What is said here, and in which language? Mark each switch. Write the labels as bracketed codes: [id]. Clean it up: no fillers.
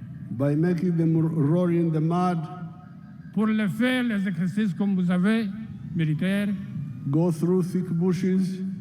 [en] By making them roll in the mud, [fr] Pour le faire, les exercices comme vous avez, militaires, [en] go through thick bushes,